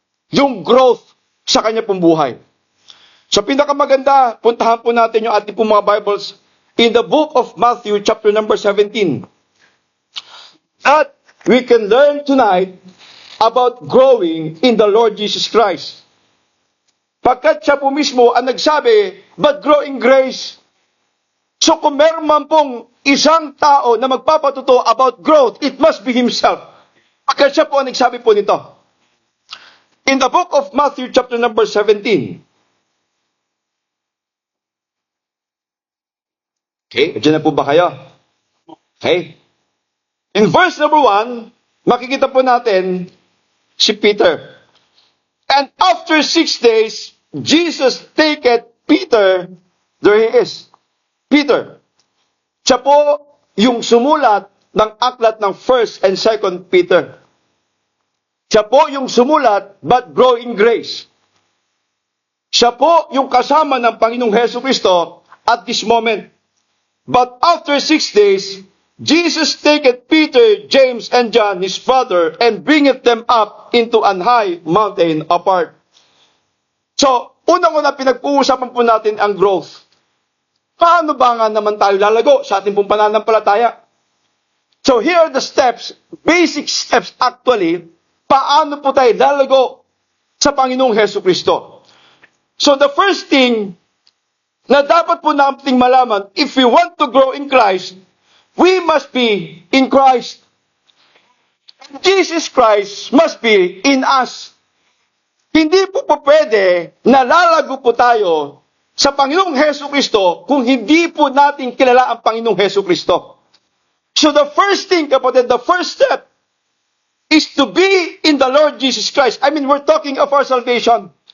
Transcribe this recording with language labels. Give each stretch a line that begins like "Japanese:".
Filipino: Yung growth sa kanya pong buhay. So, pinakamaganda, puntahan po natin yung ating pong mga Bibles
English: in the book of Matthew, chapter number 17. At we can learn tonight about growing in the Lord Jesus Christ.
Filipino: Pagkat siya po mismo ang nagsabi,
English: but grow in grace.
Filipino: So kung meron man pong isang tao na magpapatuto
English: about growth, it must be himself.
Filipino: Pagkat siya po ang nagsabi po nito.
English: In the book of Matthew chapter number 17.
Filipino: Okay, dyan na po ba kayo? Okay.
English: In verse number 1,
Filipino: makikita po natin si Peter.
English: And after 6 days, Jesus taketh Peter, there he is. Peter.
Filipino: Siya po yung sumulat ng aklat ng 1st and 2nd Peter. Siya po yung sumulat,
English: but grow in grace.
Filipino: Siya po yung kasama ng Panginoong Hesukristo
English: at this moment. But after 6 days, Jesus taketh Peter, James, and John, his brother, and bringeth them up into an high mountain apart.
Filipino: So, unang-una pinag-uusapan po natin ang growth. Paano ba nga naman tayo lalago sa ating pong pananampalataya?
English: So, here are the steps, basic steps actually,
Filipino: paano po tayo lalago sa Panginoong Hesukristo.
English: So, the first thing
Filipino: na dapat po nating malaman,
English: if we want to grow in Christ, we must be in Christ. Jesus Christ must be in us.
Filipino: Hindi po pwede na lalago po tayo sa Panginoong Hesukristo kung hindi po natin kilala ang Panginoong Hesukristo.
English: So the first thing, kapatid, the first step is to be in the Lord Jesus Christ. I mean, we're talking of our salvation.